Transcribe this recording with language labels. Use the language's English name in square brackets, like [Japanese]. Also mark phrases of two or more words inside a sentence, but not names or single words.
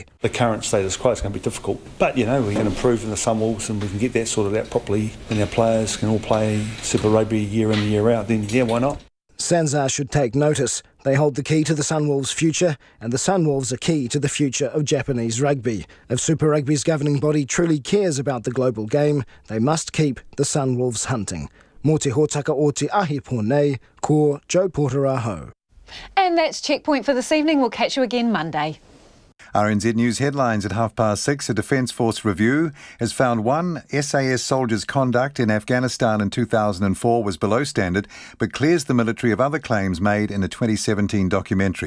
[English] The current status quo is going to be difficult, but we can improve in the Sunwolves and we can get that sorted out properly and our players can all play Super Rugby year in, year out. Then why not? SANZAR should take notice. They hold the key to the Sunwolves' future, and the Sunwolves are key to the future of Japanese rugby. If Super Rugby's governing body truly cares about the global game, they must keep the Sunwolves hunting. [Māori] Mō te hōtaka o te ahi pōnei, ko Joe Porter aho. [English] And that's Checkpoint for this evening. We'll catch you again Monday. RNZ News headlines at 6:30. A Defence Force review has found one SAS soldier's conduct in Afghanistan in 2004 was below standard, but clears the military of other claims made in a 2017 documentary.